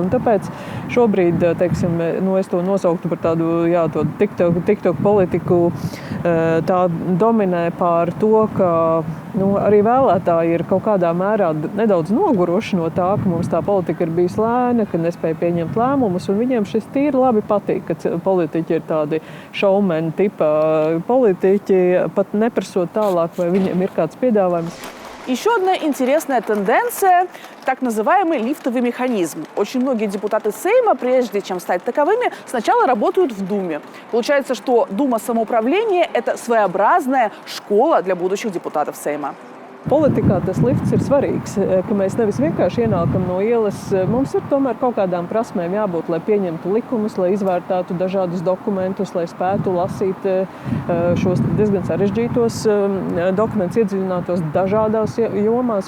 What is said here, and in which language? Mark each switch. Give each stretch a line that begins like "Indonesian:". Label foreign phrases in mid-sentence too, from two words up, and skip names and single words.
Latvian: Un tāpēc šobrīd, teiksim, es to nosauktu par tādu, to TikTok politiku, tā dominē pār to, ka arī vēlētāji ir kaut kādā mērā nedaudz noguruši no tā, ka mums tā politika ir bijis lēna, ka nespēja pieņemt lēmumus, un viņiem šis tīri labi patīk, ka politiķi ir tādi šaumeni tipa politiķi, pat neprasot tālāk, vai viņiem ir kāds piedāvājums.
Russian: Еще одна интересная тенденция – так называемый лифтовый механизм. Очень многие депутаты Сейма, прежде чем стать таковыми, сначала работают в Думе. Получается, что Дума самоуправления – это своеобразная школа для будущих депутатов Сейма.
Latvian: Politikā tas lifts ir svarīgs, ka mēs nevis vienkārši ienākam no ielas. Mums ir tomēr kaut kādām prasmēm jābūt, lai pieņemtu likumus, lai izvērtētu dažādus dokumentus, lai spētu lasīt šos diezgan sarežģītos dokumentus, iedziļinātos dažādās jomās.